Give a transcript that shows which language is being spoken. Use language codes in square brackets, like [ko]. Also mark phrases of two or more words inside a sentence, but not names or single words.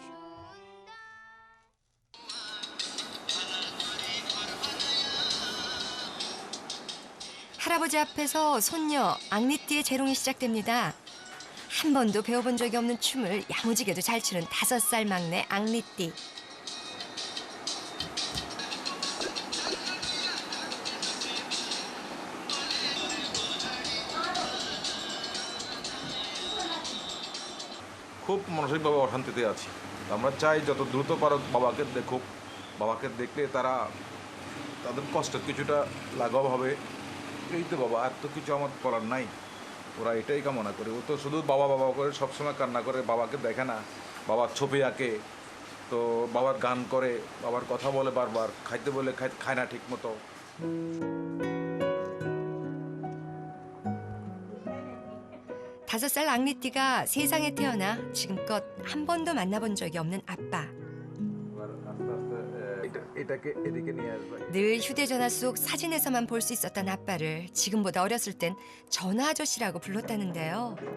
[ko] 할아버지 앞에서 손녀 앙리띠의 재롱이 시작됩니다. 한 번도 배워본 적이 없는 춤을 야무지게도 잘 추는 5살 막내 앙리띠. [bn] খুব মানসিকভাবে অশান্তিতে আছি আমরা চাই যত দ্রুত পারো বাবাকে দেখুক বাবাকে দেখলে তাদের কষ্টের কিছুটা লাঘব হবে এই তো বাবা আর তো কিছু আমার করার নাই ওরা এটাই কামনা করে ও তো শুধু বাবা বাবা করে সবসময় কান্না করে বাবাকে দেখে না বাবার ছবি আঁকে তো বাবার গান করে বাবার কথা বলে বারবার খাইতে বলে খায় না ঠিক মতো [ko] 5살 앙리띠가 세상에 태어나 지금껏 한 번도 만나본 적이 없는 아빠. 늘 휴대전화 속 사진에서만 볼 수 있었던 아빠를 지금보다 어렸을 땐 전화 아저씨라고 불렀다는데요.